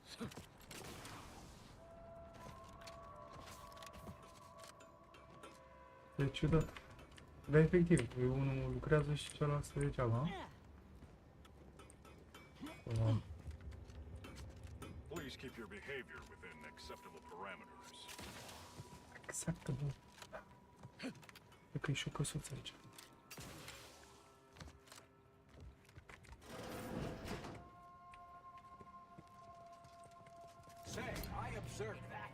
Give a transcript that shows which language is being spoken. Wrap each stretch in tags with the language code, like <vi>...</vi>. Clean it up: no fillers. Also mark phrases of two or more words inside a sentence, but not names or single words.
<ro>E ciudat. Dar efectiv, unul lucrează și celălalt stă degeaba.</ro> <en>Please keep your behavior within acceptable parameters. Acceptable.</en> <ro>Cred că e și o căsuță aici.</ro> <en>Say, I observed that.</en>